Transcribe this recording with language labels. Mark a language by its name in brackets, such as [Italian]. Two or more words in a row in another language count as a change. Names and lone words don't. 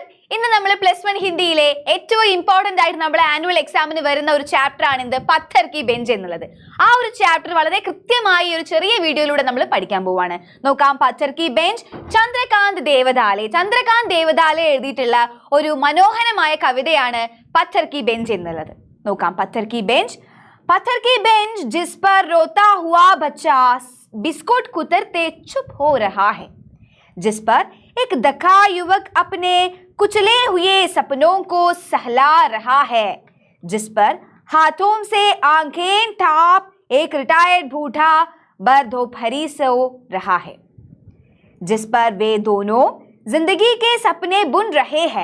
[Malayalam] ഇന്ന് നമ്മൾ +1 ഹിന്ദിയിലെ ഏറ്റവും ഇമ്പോർട്ടന്റ് ആയിട്ട് നമ്മുടെ [English] annual exam [Malayalam] വരുന്ന ഒരു ചാപ്റ്റർ ആണ് എന്ത് പത്ഥർ കി ബെഞ്ച് എന്നുള്ളത്. ആ ഒരു ചാപ്റ്റർ വളരെ കൃത്യമായി ഒരു ചെറിയ വീഡിയോയിലൂടെ നമ്മൾ പഠിക്കാൻ പോവാണ്. നോക്കാം, പത്ഥർ കി ബെഞ്ച് ചന്ദ്രകാന്ത് ദേവദാലെ. ചന്ദ്രകാന്ത് ദേവദാലെ എഴുതിയിട്ടുള്ള ഒരു മനോഹരമായ കവിതയാണ് പത്ഥർ കി ബെഞ്ച് എന്നുള്ളത്. നോക്കാം, പത്ഥർ കി ബെഞ്ച്. [Hindi] पत्थर की बेंच जिस पर रोता हुआ बच्चा बिस्कुट कुतरते चुप हो रहा है, जिस पर एक दखा युवक अपने कुचले हुए सपनों को सहला रहा है, जिस पर हाथों से आंखें ठाप एक रिटायर्ड बूढ़ा बरदोपहरी सो रहा है, जिस पर वे दोनों जिंदगी के सपने बुन रहे हैं.